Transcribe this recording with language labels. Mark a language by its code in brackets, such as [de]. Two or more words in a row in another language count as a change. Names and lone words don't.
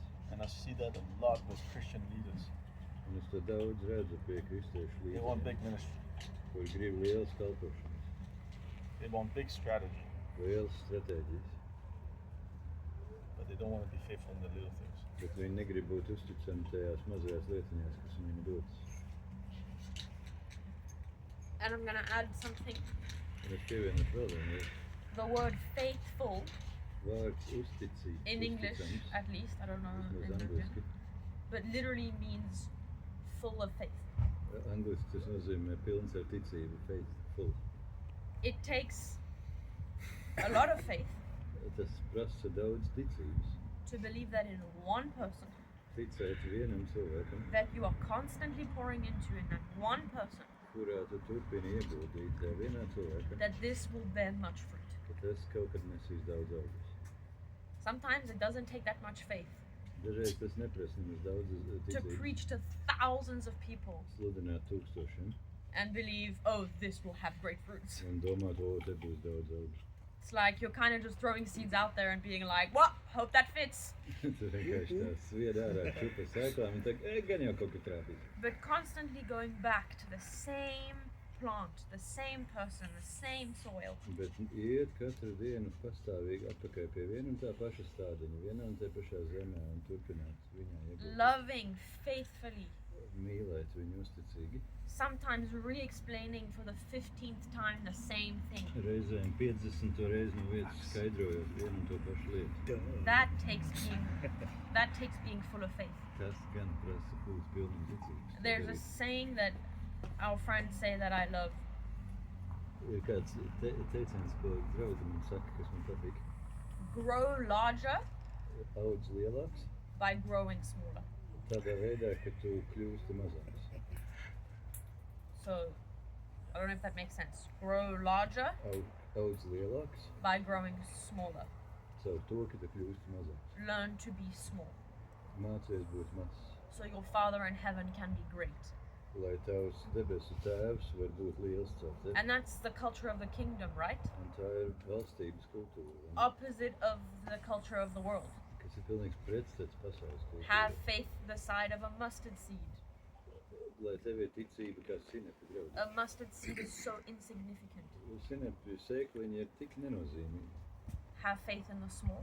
[en] And I see that a lot with Christian leaders. [lv] Un es to daudz redzu pie kristiešu [en] They want [lv] līderiem, [en] big ministry. [lv] kur grib lielas kalpošanas, [en] They want big strategy, [lv] lielas stratēģijas, [en] but they don't want to be faithful in the little things. [lv] bet viņi negrib būt uzticami tajās mazajās lietiņās, kas viņiem ir dotas. [en] And I'm gonna add something. [lv] Un es pievienotu vēl vienu lietu. [en] The word faithful, [lv] Vārds uzticīgs, [en] in English [lv] uzticams, [en] at least, I don't know [lv] vismaz [en] in [lv] angliski. [en] Latin, but literally means full of faith. [lv] Angliski tas nozīmē pilns ar ticību, [en] faithful. It takes a lot of faith [lv] Tas prasa daudz ticības. [en] to believe that in one person [lv] Ticēt vienam cilvēkam, [en] that you are constantly pouring into in that one person, [lv] kurā tu turpini ieguldīt tajā vienā cilvēkam, [en] that this will bear much fruit. [lv] ka tas kaut kad nesīs daudz augus. [en] Sometimes it doesn't take that much faith [lv] Dažreiz tas neprasa nemaz daudz [en] to [lv] ticības. [en] preach to thousands of people [lv] Sludināt tūkstošiem [en] and believe, oh, this will have great fruits. [lv] un domāt, o, te būs daudz augus. [en] It's like you're kind of just throwing seeds out there and being like, well, hope that fits. [lv] Tu vienkārši tās svied ārā čupa sēklām un tā, gan jau kaut kā trāpīs. [en] But constantly going back to the same plant, the same person, the same soil. [lv] Bet iet katru dienu pastāvīgi atpakaļ pie viena un tā paša stādiņa, vienā un tā pašā zemē un turpināt viņā ieguldīt. [en] Loving faithfully. [lv] Mīlēt viņu uzticīgi. [en] Sometimes re-explaining for the 15th time the same thing. [lv] Reizēm 50 reizi no vietas skaidrojot vienu un to pašu lietu. [en] That takes being full of faith. [lv] Tas gan prasa būt pilnīgi ticības. [en] There's a saying that our friends say that I love. [lv] Ir kāds teiciens, ko draugi man saka, kas man patīk. [en] Grow larger [lv] Audz lielāks, [en] by growing smaller. [lv] tādā veidā, ka tu kļūsti mazāks. [en] So, I don't know if that makes sense. Grow larger [lv] Audz lielāks, [en] by growing smaller. [lv] caur to, ka tu kļūsti mazāks. [en] Learn to be small. [lv] Mācies būt mazs, [en] So your Father in heaven can be great. [lv] lai tavs debesu tēvs var būt liels caur tevi. [en] And that's the culture of the kingdom, right? [lv] Un tā ir valstības kultūra, vai ne? [en] Opposite of the culture of the world. [lv] Kas ir pilnīgs pretstats pasaules [en] Have [lv] kultūrai. [en] faith the size of a mustard seed. [lv] Lai tev ir ticība kā sinepi grauds. [en] A mustard seed is so insignificant. [lv] Sinepi sēkliņi ir tik nenozīmīgi. [en] Have faith in the small.